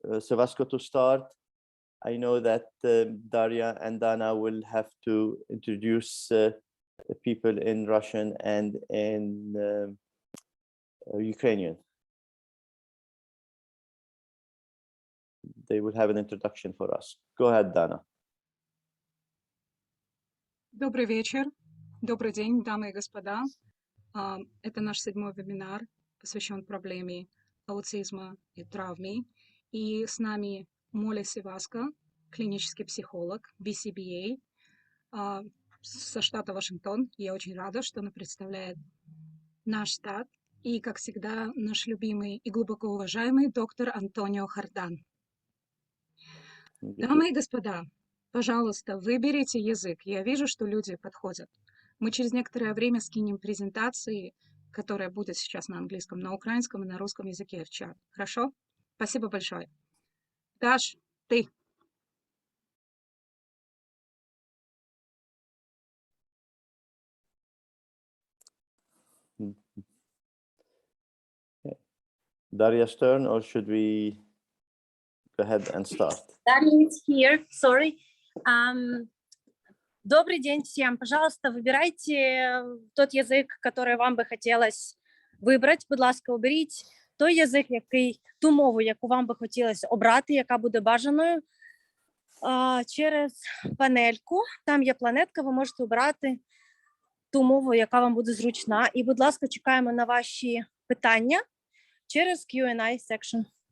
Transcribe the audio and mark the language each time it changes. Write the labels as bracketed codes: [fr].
[en] Cevasco to start, I know that Daria and Dana will have to introduce people in Russian and in Ukrainian. They will have an introduction for us. Go ahead, Dana. [ru] Добрый вечер, добрый день, дамы и господа. Это наш 7-й вебинар, посвящен проблеме аутизма и травме. И с нами Молли Cevasco, клинический психолог, BCBA, со штата Вашингтон. Я очень рада, что она представляет наш штат. И, как всегда, наш любимый и глубоко уважаемый доктор Антонио Хардан. Дамы и господа, пожалуйста, выберите язык. Я вижу, что люди подходят. Мы через некоторое время скинем презентации, которая будет сейчас на английском, на украинском и на русском языке в чат. Хорошо? Спасибо большое. Даш, ты. [en] Daria's turn, or should we go ahead and start? Daria is here, sorry. [ru] Добрый день всем. [uk] Пожалуйста, вибирайте тот язик, который вам би хотілося вибрати. Будь ласка, оберіть той язик, ту мову, яку вам би хотілося обрати, яка буде бажаною. Через панельку, там є планетка, ви можете обирати ту мову, яка вам буде зручна. І, будь ласка, чекаємо на ваші питання через Q&A section.